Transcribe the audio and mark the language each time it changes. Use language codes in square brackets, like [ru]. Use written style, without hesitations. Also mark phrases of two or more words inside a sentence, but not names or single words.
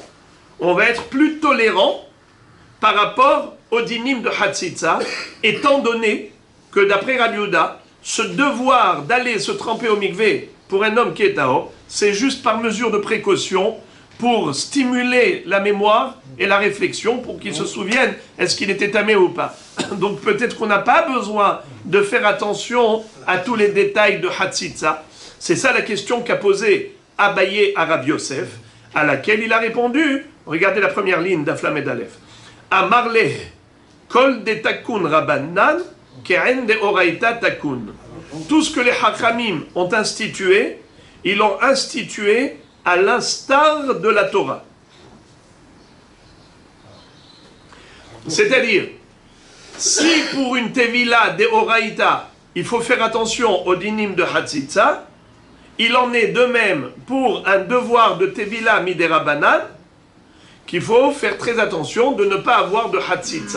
[fr] On va être plus tolérant par rapport au dinim de Hatzitza, étant donné que d'après Rabbi Yehuda, ce devoir d'aller se tremper au mikvé pour un homme qui est tahor, c'est juste par mesure de précaution pour stimuler la mémoire et la réflexion pour qu'il se souvienne est-ce qu'il était tamé ou pas. Donc peut-être qu'on n'a pas besoin de faire attention à tous les détails de Hatzitza. C'est ça la question qu'a posée Abaye à Rabbi Yosef, à laquelle il a répondu. Regardez la première ligne d'Aflamed Aleph. [arc] אמר ליה כל דתקון רבנן כעין דאורייתא תקון. [fr] Tout ce que les Hachamim ont institué, ils l'ont institué à l'instar de la Torah. C'est-à-dire, si pour une Tevila de Oraïta, il faut faire attention au dinim de Hatzitza, il en est de même pour un devoir de Tevila midérabanan, qu'il faut faire très attention de ne pas avoir de Hatzitza.